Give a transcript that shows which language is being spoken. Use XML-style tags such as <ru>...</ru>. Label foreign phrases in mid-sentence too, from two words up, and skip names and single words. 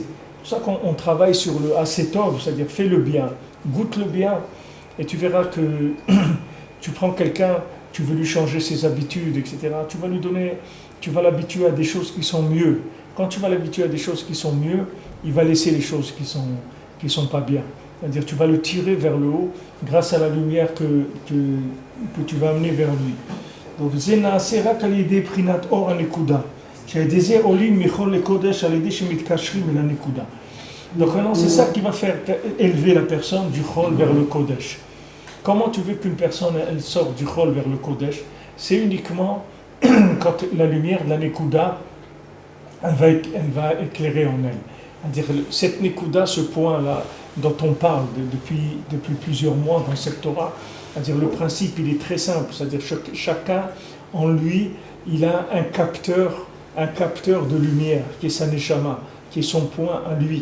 <fr>C'est pour ça qu'on travaille sur le Asetov, c'est-à-dire fais le bien, goûte le bien, et tu verras que tu prends quelqu'un, tu veux lui changer ses habitudes, etc. Tu vas l'habituer à des choses qui sont mieux. Quand tu vas l'habituer à des choses qui sont mieux, il va laisser les choses qui sont pas bien. C'est-à-dire tu vas le tirer vers le haut grâce à la lumière que tu vas amener vers lui. Donc c'est</fr> <he>רק על ידי בחינת אור הנקודה. שעל זה עולים מכל לקודש על ידי שמתקשרים אל הנקודה.</he> <fr>Donc maintenant c'est ça qui va faire élever la personne du chol vers le kodesh. Comment tu veux qu'une personne elle sorte du chol vers le kodesh? C'est uniquement quand la lumière de la nekuda elle va éclairer en elle. C'est-à-dire cette nekuda, ce point-là dont on parle depuis plusieurs mois dans cette Torah, c'est-à-dire le principe il est très simple, c'est-à-dire chacun en lui il a un capteur de lumière qui est sa neshama, qui est son point à lui.</fr>